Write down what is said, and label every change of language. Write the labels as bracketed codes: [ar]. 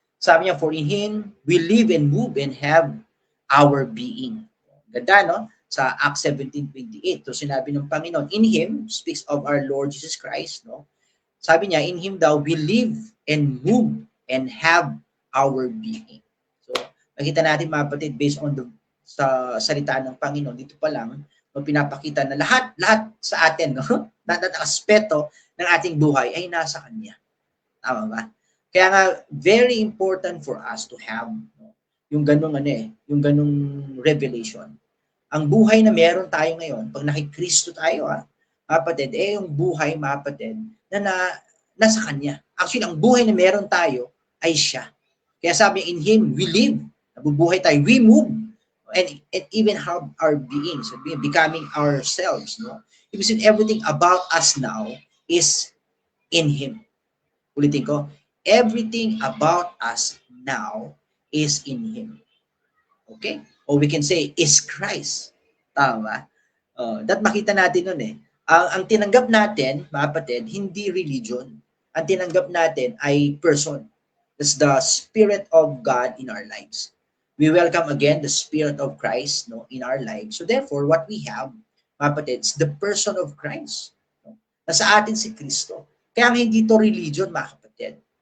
[tl] Sabi niya, [en] for in Him we live and move and have our being. Ganda, no? Sa Acts 17:28. [tl] So sinabi ng Panginoon, [en] in Him, speaks of our Lord Jesus Christ, no? [tl] Sabi niya, [en] in Him daw we live and move and have our being. [tl] So, makita natin mga kapatid, based on sa salita ng Panginoon, dito pa lang, pinapakita na lahat sa atin, no? Lahat ng aspeto ng ating buhay ay nasa Kanya. Tama ba? Kaya nga, [en] very important for us to have, [tl] no, yung ganung yung ganung revelation. Ang buhay na meron tayo ngayon, pag nakikristo tayo, kapatid, yung buhay, mga kapatid, na nasa Kanya. Actually, ang buhay na meron tayo ay siya. [en] Kaya sabi, in Him, we live. [tl] Nabubuhay tayo. [en] We move. And even have our being. So, becoming ourselves. No? [tl] Ibig sabihin, [en] everything about us now is in Him. [tl] Ulitin ko, [en] everything about us now is in Him. Okay? Or we can say, is Christ. Tama? [tl] That makita natin nun Ang tinanggap natin, mga kapatid, hindi religion. Ang tinanggap natin ay person. [en] That's the Spirit of God in our lives. We welcome again the Spirit of Christ, no, in our lives. So therefore, what we have, [tl] mga kapatid, [en] is the person of Christ. [tl] No? Nasa atin si Kristo. Kaya nga hindi to religion, mga kapatid.